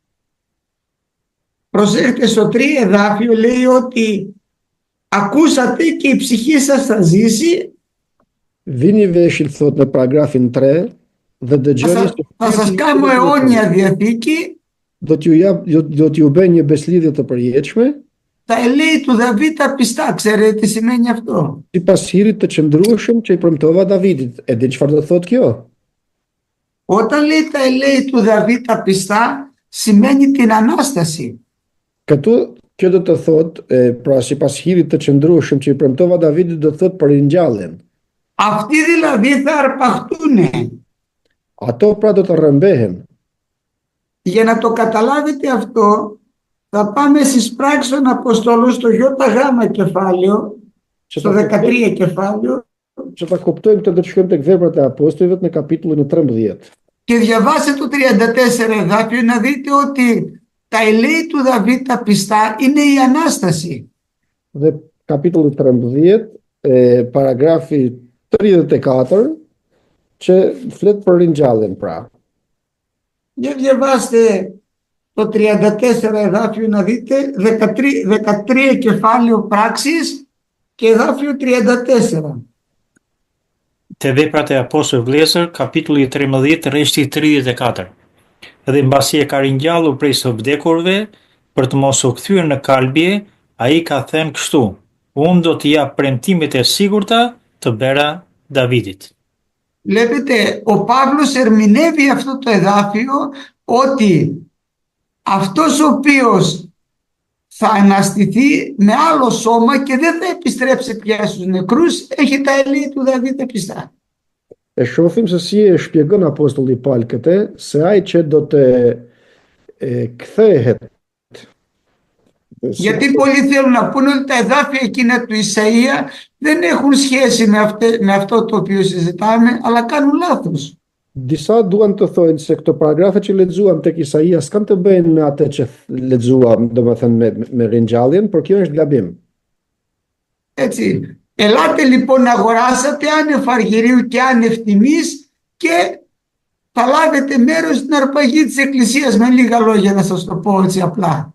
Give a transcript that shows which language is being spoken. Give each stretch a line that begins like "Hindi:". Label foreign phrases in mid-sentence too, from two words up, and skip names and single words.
Greek: Προσέχετε στο 3 εδάφιο λέει ότι ακούσατε και η ψυχή σας θα ζήσει.
Albanian: Vini veshit thot në paragrafin 3 dhe dëgjoni se
Greek: Θα σας κάνω αιώνια διαθήκη.
Albanian: do t'ju bëj një beslidhje të përjetshme,
Greek: Τα ελέη του Δαβίδ τα πιστά. Ξέρετε τι σημαίνει αυτό?
Albanian: sipas hirit të qëndrueshëm që i premtova Davidit. E di çfarë do thotë kjo?
Greek: Όταν λέει τα ελέη του Δαβίδ τα πιστά, σημαίνει την Ανάσταση.
Albanian: Këtu kjo do të thotë, pra sipas hirit të qëndrueshëm që i premtova Davidit do të thotë për ringjalljen.
Greek: Αυτοί δηλαδή θα αρπαχτούνε.
Albanian: Ato pra do të rrëmbehen.
Greek: Για να το καταλάβετε αυτό, θα πάμε στις πράξεις των Αποστόλων στο ΙΓ κεφάλαιο, στο 13 κεφάλαιο,
Albanian: Që ta kuptojmë këtë do të shkojmë tek Veprat e Apostujve në kapitullin e 13.
Greek: και διαβάστε το 34 εδάφιο να δείτε ότι τα ελέη του Δαβίδ τα πιστά είναι η Ανάσταση.
Albanian: Dhe kapitulli 13, paragrafi 34, që flet për ringjalljen pra.
Greek: Για διαβάστε το 34 εδάφιο να δείτε 13 κεφάλαιο πράξεις και εδάφιο 34.
Albanian: Te veprat e apostujve vëllezër, kapitulli 13, rreshti 34. Dhe mbasi e ka ringjallur prej së vdekurve, për të mos u kthyer në kalbje, ai ka thënë kështu: unë do t'i jap premtimet e sigurta të bera Davidit.
Greek: Βλέπετε, ο Παύλος ερμηνεύει αυτό το εδάφιο ότι αυτός ο οποίος θα αναστηθεί με άλλο σώμα και δεν θα επιστρέψει πια στους νεκρούς, έχει τα ελέη του Δαβίδ πιστά.
Albanian: E shohim se si e shpjegon apostulli Paul këtë, se ai që do të kthehet
Greek: Γιατί πολλοί θέλουν να πούνε ότι τα εδάφια εκείνα του Ισαΐα δεν έχουν σχέση με αυτό το οποίο συζητάμε, αλλά κάνουν λάθος.
Albanian: Disa duan të thojnë se këto paragrafe që lexuam tek Isaia s'kan të bëjnë me atë që lexuam, domethënë me ringjalljen, por kjo është gabim.
Greek: Έτσι. Ελάτε λοιπόν να αγοράσετε άνευ αργυρίου και άνευ τιμής και θα λάβετε μέρος στην αρπαγή της Εκκλησίας, με λίγα λόγια να σας το πω έτσι απλά.